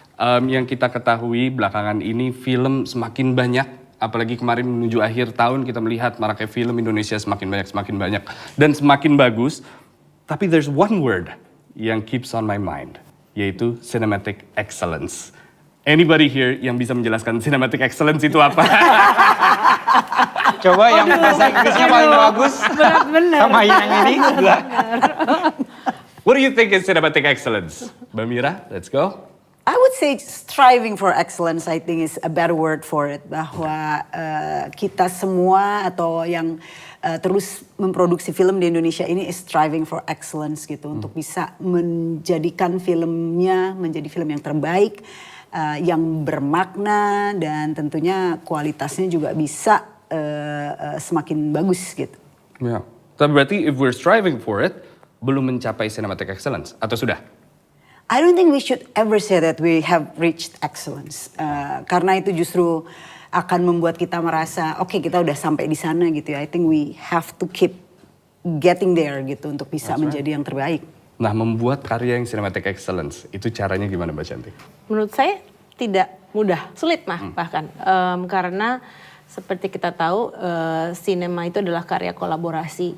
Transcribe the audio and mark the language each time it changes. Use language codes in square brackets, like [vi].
[id] Yang kita ketahui belakangan ini film semakin banyak, apalagi kemarin menuju akhir tahun kita melihat maraknya film Indonesia semakin banyak, dan semakin bagus. Tapi [en] there's one word [id] yang [en] keeps on my mind, [id] yaitu [en] cinematic excellence. Anybody here [id] yang bisa menjelaskan cinematic excellence itu apa? Coba yang bahasa Inggrisnya paling bagus. Benar. Sama yang ini. [en] What do you think is cinematic excellence? Mbak Mira, let's go. I would say striving for excellence, I think is a better word for it. [id] Bahwa kita semua atau yang terus memproduksi film di Indonesia ini [en] is striving for excellence [id] gitu. Untuk bisa menjadikan filmnya menjadi film yang terbaik, yang bermakna dan tentunya kualitasnya juga bisa semakin bagus gitu. Ya. Tapi berarti [en] if we're striving for it, [id] belum mencapai cinematic excellence, atau sudah? [en] I don't think we should ever say that we have reached excellence. [id] Karena itu justru akan membuat kita merasa, oke, kita udah sampai di sana gitu ya. [en] I think we have to keep getting there [id] gitu untuk bisa menjadi yang terbaik. Nah, membuat karya yang cinematic excellence, itu caranya gimana Mbak Shanti? Menurut saya tidak mudah, sulit bahkan. Karena seperti kita tahu, sinema itu adalah karya kolaborasi.